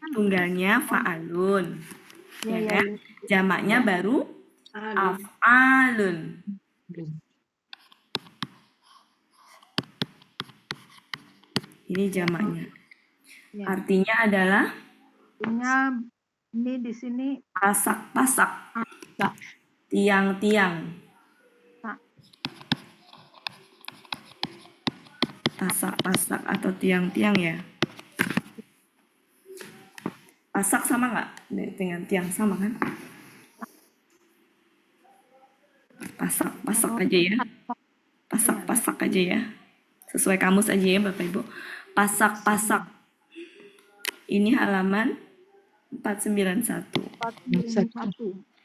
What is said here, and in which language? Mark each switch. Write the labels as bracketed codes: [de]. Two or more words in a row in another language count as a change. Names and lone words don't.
[id] Tunggalnya fa'alun. Ya kan? Jamaknya baru af'alun. Ini jamaknya. Artinya adalah ini di sini pasak-pasak. Tiang-tiang. Pasak-pasak atau tiang-tiang ya. Pasak sama nggak dengan tiang, sama kan? Pasak-pasak aja ya. Pasak-pasak aja ya. Sesuai kamus aja ya Bapak Ibu. Pasak-pasak. Ini halaman 491.